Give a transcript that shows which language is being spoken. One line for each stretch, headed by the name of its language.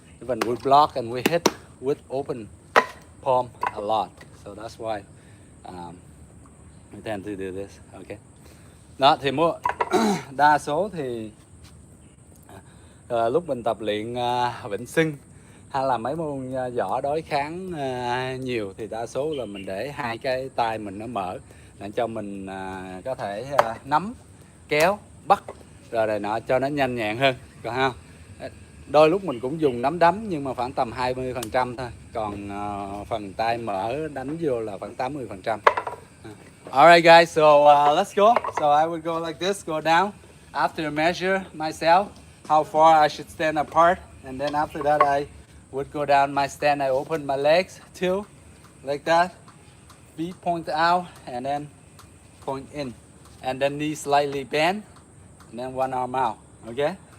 English: Even we block and we hit with open palm a lot. So that's why we tend to do this. Okay.
Vietnamese: Đó thì đa số thì lúc mình tập luyện vịnh xưng hay là mấy môn võ đối kháng nhiều thì đa số là mình để hai cái tay mình nó mở để cho mình có thể nắm, kéo, bắt rồi này nọ cho nó nhanh nhẹn hơn. Còn không, đôi lúc mình cũng dùng nắm đấm nhưng mà khoảng tầm 20% thôi. Còn phần tay mở đánh vô là khoảng 80%.
English: Alright guys, so let's go. So I would go like this, go down. After measure myself how far I should stand apart, and then after that I would go down my stand. I open my legs too, like that. Feet point out and then point in, and then knee slightly bend, and then one arm out. Okay.